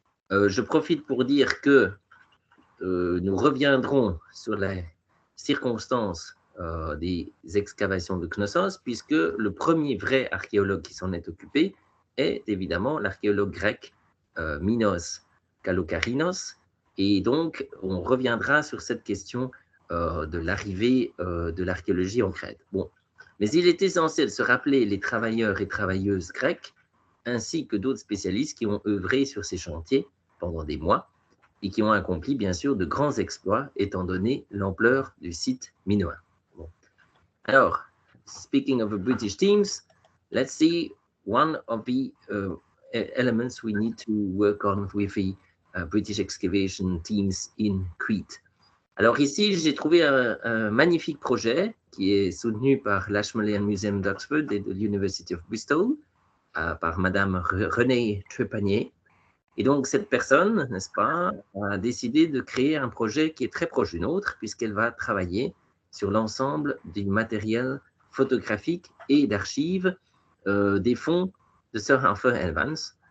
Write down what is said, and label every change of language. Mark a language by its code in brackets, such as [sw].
[fr] Je profite pour dire que nous reviendrons sur les circonstances des excavations de Knossos, puisque le premier vrai archéologue qui s'en est occupé est évidemment l'archéologue grec Minos Kalokarinos, et donc on reviendra sur cette question de l'arrivée de l'archéologie en Crète. Bon. Mais il est essentiel de se rappeler les travailleurs et travailleuses grecs, ainsi que d'autres spécialistes qui ont œuvré sur ces chantiers pendant des mois, et qui ont accompli, bien sûr, de grands exploits, étant donné l'ampleur du site minoen. Bon. Alors, [en] speaking of the British teams, let's see one of the elements we need to work on with the British excavation teams in Crete. [fr] Alors ici, j'ai trouvé un magnifique projet qui est soutenu par l'Ashmolean Museum d'Oxford et de l'University of Bristol, par Madame Renée Trepanier. Et donc, cette personne, n'est-ce pas, a décidé de créer un projet qui est très proche du nôtre, puisqu'elle va travailler sur l'ensemble du matériel photographique et d'archives des fonds de Sir Arthur Evans.